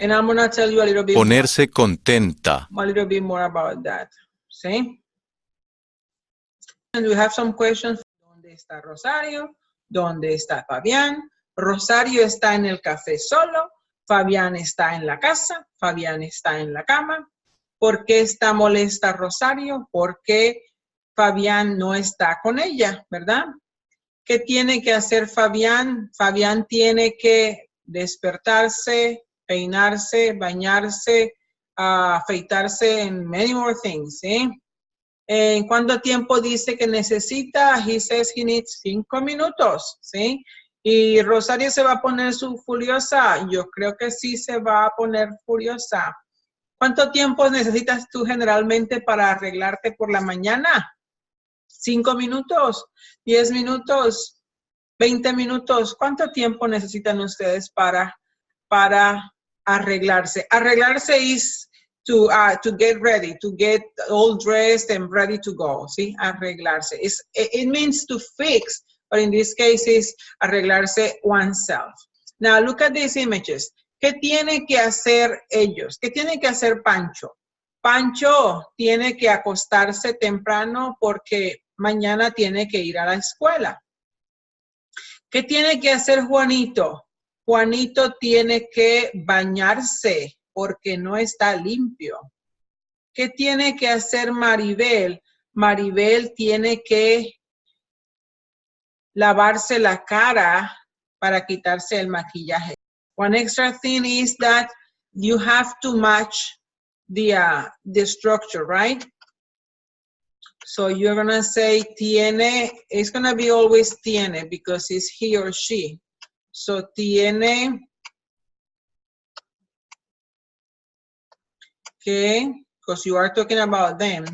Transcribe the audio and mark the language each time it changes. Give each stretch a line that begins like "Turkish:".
English: And I'm going to tell you a little bit
Spanish: Ponerse contenta.
English: more about that.
Spanish: ¿Sí?
English: And we have some questions.
Spanish: ¿Dónde está Rosario? ¿Dónde está Fabián? Rosario está en el café solo. Fabián está en la casa. Fabián está en la cama. ¿Por qué está molesta Rosario? Porque Fabián no está con ella, ¿verdad? ¿Qué tiene que hacer Fabián? Fabián tiene que despertarse, peinarse, bañarse, afeitarse,
English: and many more things,
Spanish: ¿sí? ¿En cuánto tiempo dice que necesita?
English: He says he needs
Spanish: 5 minutos, ¿sí? ¿Y Rosario se va a poner furiosa? Yo creo que sí se va a poner furiosa. ¿Cuánto tiempo necesitas tú generalmente para arreglarte por la mañana? 5 minutos, 10 minutos, 20 minutos. ¿Cuánto tiempo necesitan ustedes para arreglarse?
English: Arreglarse is to get ready, to get all dressed and ready to go.
Spanish: ¿Sí?
English: Arreglarse. It means to fix, but in this case is arreglarse oneself. Now look at these images.
Spanish: ¿Qué tiene que hacer ellos? ¿Qué tiene que hacer Pancho? Pancho tiene que acostarse temprano porque mañana tiene que ir a la escuela. ¿Qué tiene que hacer Juanito? Juanito tiene que bañarse porque no está limpio. ¿Qué tiene que hacer Maribel? Maribel tiene que lavarse la cara para quitarse el maquillaje.
English: One extra thing is that you have to match the structure, right? So you're going to say tiene, it's going to be always tiene because it's he or she. So tiene que, because you are talking about them.